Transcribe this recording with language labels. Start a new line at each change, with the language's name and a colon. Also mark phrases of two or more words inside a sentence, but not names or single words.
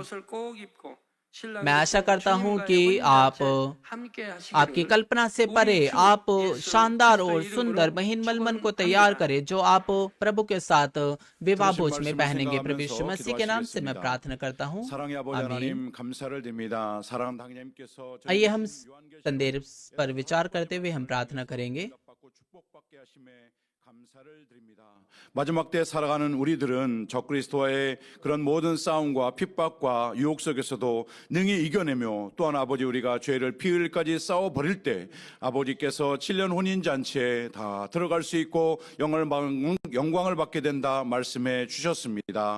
Hindi: मैं आशा करता हूँ कि आपकी कल्पना से परे आप शानदार और सुंदर महीन मलमल को तैयार करें जो आप प्रभु के साथ विवाह भोज में पहनेंगे। प्रभु यीशु मसीह के नाम से मैं प्रार्थना करता हूँ, आमीन। आइए हम संदेश पर विचार करते हुए हम प्रार्थना करेंगे।
Korean: 마지막 때 살아가는 우리들은 적그리스도와의 그런 모든 싸움과 핍박과 유혹 속에서도 능히 이겨내며 또한 아버지 우리가 죄를 피흘까지 싸워버릴 때 아버지께서 7년 혼인잔치에 다 들어갈 수 있고 영광을 받게 된다 말씀해 주셨습니다.